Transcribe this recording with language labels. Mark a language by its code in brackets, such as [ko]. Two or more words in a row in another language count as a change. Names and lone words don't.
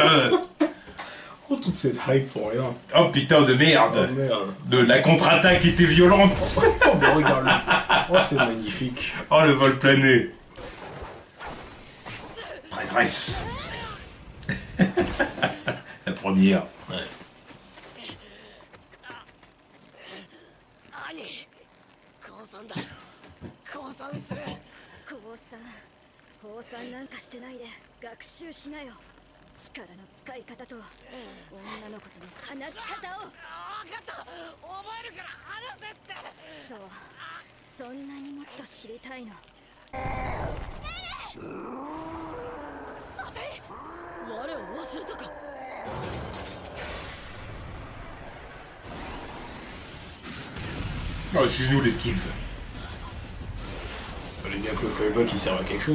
[fr] Oh, toute cette hype pour rien. Oh putain de Oh merde. merde. La contre-attaque était violente. Oh, mais regarde-le. Oh, c'est magnifique. Oh, le vol plané. Traîtresse. La première. Ouais. [ja] 降参なんかしてないで学習しなよ。力の使い方と女の子との話し方を。分かった、覚えるから話せって。そう、そんなにもっと知りたいの。待て、我を忘れたか。 [fr] Oh, excuse-nous l'esquive. Fallait bien que le fireball qui serve à quelque chose.